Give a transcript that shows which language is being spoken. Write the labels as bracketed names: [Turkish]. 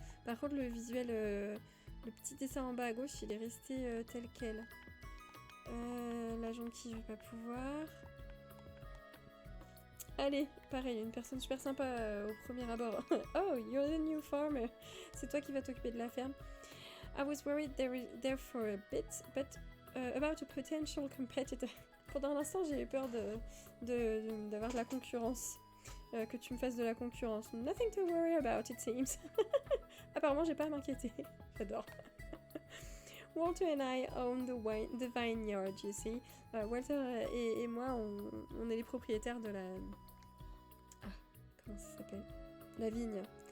[French] Par contre, le visuel, le petit dessin en bas à gauche, il est resté tel quel. La jonquille, je vais pas pouvoir. Allez, pareil, une personne super sympa au premier abord. [English] Oh, you're the new farmer. [French] C'est toi qui vas t'occuper de la ferme. [English] I was worried there for a bit, but about a potential competitor. [French] Pendant un instant, j'ai eu peur d'avoir de la concurrence. Que tu me fasses de la concurrence. [English] Nothing to worry about, it seems. [French] Apparemment, j'ai pas à m'inquiéter. J'adore. [English] Walter and I own the vineyard, you see. [French] Walter et moi, on est les propriétaires de la... Ah, comment ça s'appelle? La vigne.